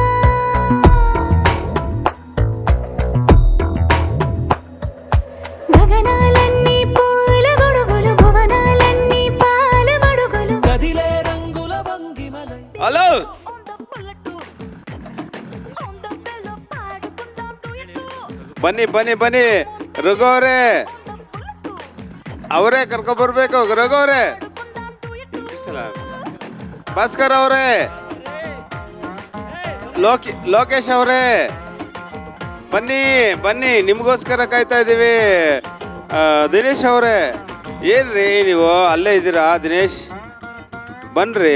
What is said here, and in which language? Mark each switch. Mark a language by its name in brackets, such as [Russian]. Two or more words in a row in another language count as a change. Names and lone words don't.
[Telugu] గగనాలన్నీ పూల గొడుగులు భువనాలన్నీ పాల మడుగులు కదిలే రంగుల భంగిమలై [Kannada] హలో ಬನ್ನಿ ಬನ್ನಿ ಬನ್ನಿ ರಘುವರೇ ಅವರೇ ಕರ್ಕೊಬರ್ಬೇಕು ರಘುವರೇ ಭಾಸ್ಕರ್ ಅವರೇ ಲೋಕೇಶ್ ಅವರೇ ಬನ್ನಿ ಬನ್ನಿ ನಿಮಗೋಸ್ಕರ ಕಾಯ್ತಾ ಇದ್ದೀವಿ ದಿನೇಶ್ ಅವರೇ ಏನ್ರಿ ನೀವು ಅಲ್ಲೇ ಇದ್ದೀರಾ ದಿನೇಶ್ ಬನ್ರಿ.